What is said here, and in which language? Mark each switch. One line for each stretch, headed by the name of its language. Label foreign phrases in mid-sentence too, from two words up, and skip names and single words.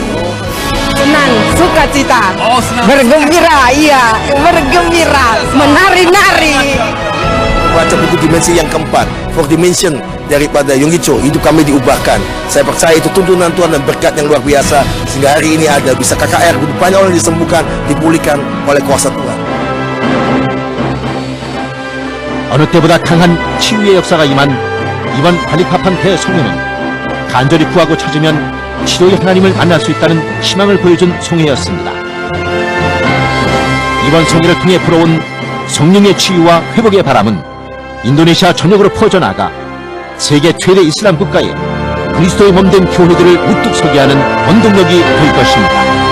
Indonesian: Senang, sukacita, bergembira, iya, bergembira, menari-nari. Baca buku dimensi yang keempat,
English: fourth dimension
Indonesian: daripada Yonggi-cho, hidup kami diubahkan. Saya percaya itu tuntunan Tuhan dan berkat yang luar biasa sehingga hari ini ada bisa KKR, banyak orang disembuhkan, dipulihkan oleh kuasa Tuhan.
Korean: 어느 때보다 강한 치유의 역사가 임한 이번 발리파판 대송회는 간절히 구하고 찾으면 치료의 하나님을 만날 수 있다는 희망을 보여준 송회였습니다. 이번 송회를 통해 불어온 성령의 치유와 회복의 바람은 인도네시아 전역으로 퍼져나가 세계 최대 이슬람 국가에 그리스도의 몸된 교회들을 우뚝 서게 하는 원동력이 될 것입니다.